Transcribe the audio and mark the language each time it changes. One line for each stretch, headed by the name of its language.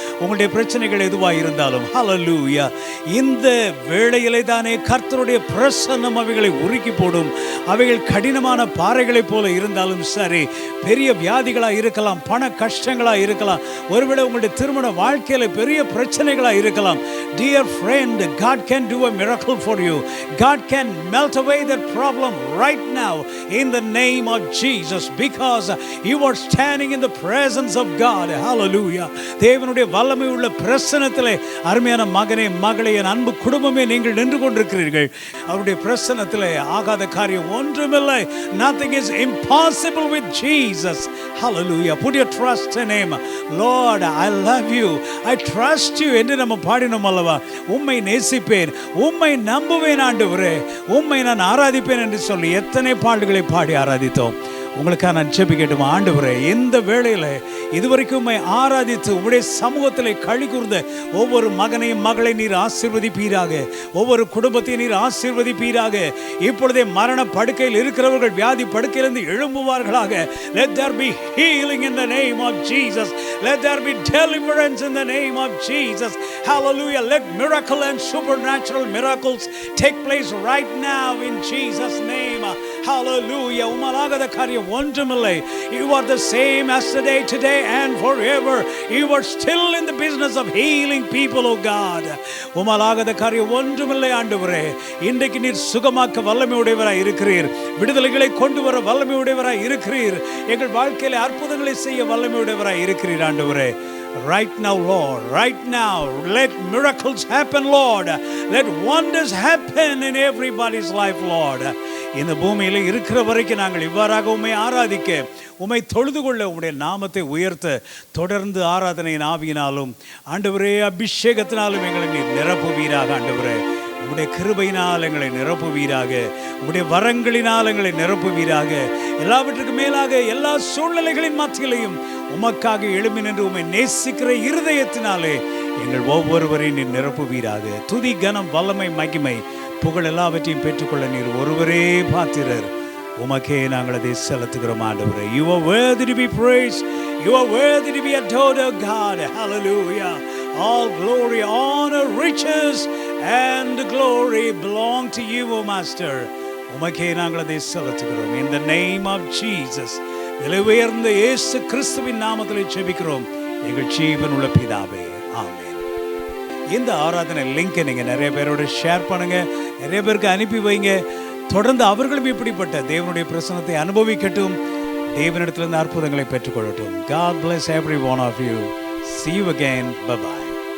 Tamil: உங்களுடைய பிரச்சனைகள் எதுவாக இருந்தாலும், ஹல்லேலூயா, இந்த வேளையிலே தானே கர்த்தருடைய பிரசன்னம் அவைகளை உருக்கி போடும். அவைகள் கடினமான பாறைகளைப் போல இருந்தாலும் சரி, பெரிய வியாதிகளாக இருக்கலாம், பண கஷ்டங்களாக இருக்கலாம், ஒருவேளை உங்களுடைய திருமண வாழ்க்கையில பெரிய பிரச்சனைகளாக இருக்கலாம்.
English: Dear friend, God can do a miracle for you. God can melt away that problem right now in the name of Jesus, because you are standing in the presence of God. Hallelujah.
Tamil: தேவனுடைய வல்லமை உள்ள பிரசன்னத்திலே அருமையான மகனே, மகளே, என் அன்பு குடும்பமே, நீங்கள் நின்று கொண்டிருக்கிறீர்கள். அவருடைய பிரசன்னத்திலே ஆகாத காரியம் ஒன்றுமில்லை.
English: Nothing is impossible with Jesus. Hallelujah. Put your trust in him. Lord, I love you. I trust you
Tamil: என்று நம்ம பாடினோம் அல்லவா? உம்மை நேசிப்பேன், உம்மை நம்புவேன் ஆண்டவரே, உம்மை நான் ஆராதிப்பேன் என்று சொல்லி எத்தனை பாடல்களை பாடி ஆராதித்தோம். உங்களுக்காக நான் ஜெபிக்கட்டுமா? ஆண்டவரே, இந்த வேளையில இதுவரைக்கும் உம்மை ஆராதித்து உம்முடைய சமூகத்திலே களி கூர்ந்த ஒவ்வொரு மகனையும் மகளை நீர் ஆசீர்வதிப்பீராக. ஒவ்வொரு குடும்பத்தையும் நீர் ஆசீர்வதிப்பீராக. இப்பொழுதே மரண படுக்கையில் இருக்கிறவர்கள் வியாதி படுக்கையிலிருந்து எழும்புவார்களாக.
English: Let there be healing in the name of Jesus. Let there be deliverance in the name of Jesus. Hallelujah. Let miracle and supernatural miracles take place right now in Jesus' name. Hallelujah.
Tamil: உம்மாலாகாத காரியம் ஒன்றுமில்லை.
English: You are the same yesterday, today and forever. You are still in the business of healing people, oh God.
Tamil: உம்மாலாகாத காரியம் ஒன்றுமில்லை ஆண்டவரே. இன்றைக்கு நீர் சுகமாக்க வல்லமையுடையவராய் இருக்கிறீர். விடுதலைகளை கொண்டு வர வல்லமையுடையவராய் இருக்கிறீர். எங்கள் வாழ்க்கையிலே அற்புதங்களை செய்ய வல்லமையுடையவராய் இருக்கிறீர் ஆண்டவரே.
English: Right now, Lord, right now, let miracles happen, Lord. Let wonders happen in everybody's life, Lord.
Tamil: இந்த பூமியில் இருக்கிற வரைக்கும் நாங்கள் இவ்வாறாக உம்மை ஆராதிக்க, உம்மை தொழுது கொள்ள, உம்முடைய நாமத்தை உயர்த்த தொடர்ந்து ஆராதனையின் ஆவியினாலும் ஆண்டவரே அபிஷேகத்தினாலும் எங்களை நீர் நிரப்புவீராக. ஆண்டவரே, உம்முடைய கிருபையினால் எங்களை நிரப்புவீராக, உம்முடைய வரங்களினால் எங்களை நிரப்புவீராக. எல்லாவற்றுக்கும் மேலாக எல்லா சூழ்நிலைகளின் மத்தியிலையும் உமக்காக எழும்பி நின்று உம்மை நேசிக்கிற இருதயத்தினாலே எங்கள் ஒவ்வொருவரையும் நீர் நிரப்புவீராக. துதி, கனம், வல்லமை, மகிமை, புகழ் எல்லாவற்றையும் பெற்றுக்கொள்ள நீர் ஒருவரே பாத்திரர். உமக்கே நாங்கள் அதை செலுத்துகிறோம் ஆண்டவரே.
English: You are worthy to be praised. You are worthy to be adored, O God. Hallelujah. All glory, honor, riches and glory belong to you, O Master.
Tamil: உமக்கே நாங்கள் அதை செலுத்துகிறோம்.
English: In the name of Jesus.
Tamil: விலை உயர்ந்த இயேசு கிறிஸ்துவின் நாமத்தில் ஜெபிக்கிறோம் எங்கள் ஜீவனுள்ள பிதாவே. ஆமென். இந்த ஆராதனை லிங்கை நீங்கள் நிறைய பேரோட ஷேர் பண்ணுங்கள், நிறைய பேருக்கு அனுப்பி வைங்க. தொடர்ந்து அவர்களும் இப்படிப்பட்ட தேவனுடைய பிரசன்னத்தை அனுபவிக்கட்டும், தேவனிடத்திலிருந்து அற்புதங்களை பெற்றுக்கொள்ளட்டும்.
English: God bless every one of you. See you again. Bye-bye.